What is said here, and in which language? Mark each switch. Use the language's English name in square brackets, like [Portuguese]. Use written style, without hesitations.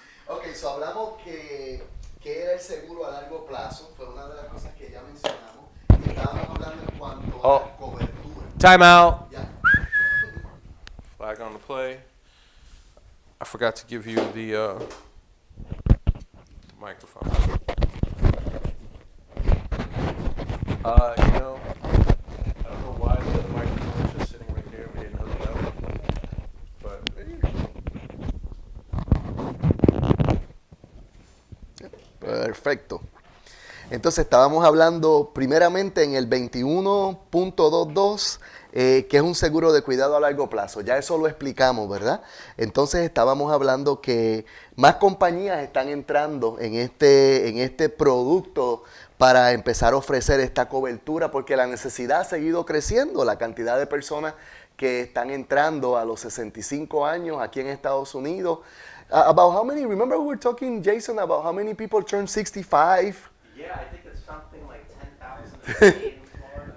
[Spanish] Ok, so hablamos que era el seguro a largo plazo, fue una de las cosas que ya mencionamos. Estábamos hablando en cuanto a la cobertura. [English] Time out. [Spanish] Ya. [English] Flag on the play. I forgot to give you the microphone. You know, I don't know why the microphone is just sitting right here. We didn't hook it up. But [Spanish] Perfecto. Entonces estábamos hablando primeramente en el 21.22, que es un seguro de cuidado a largo plazo. Ya eso lo explicamos, ¿verdad? Entonces estábamos hablando que más compañías están entrando en este producto para empezar a ofrecer esta cobertura porque la necesidad ha seguido creciendo, la cantidad de personas que están entrando a los 65 años aquí en Estados Unidos. [English] About how many, remember we were talking, Jason, about how many people turn 65? yeah, I think it's something like 10,000 in Florida.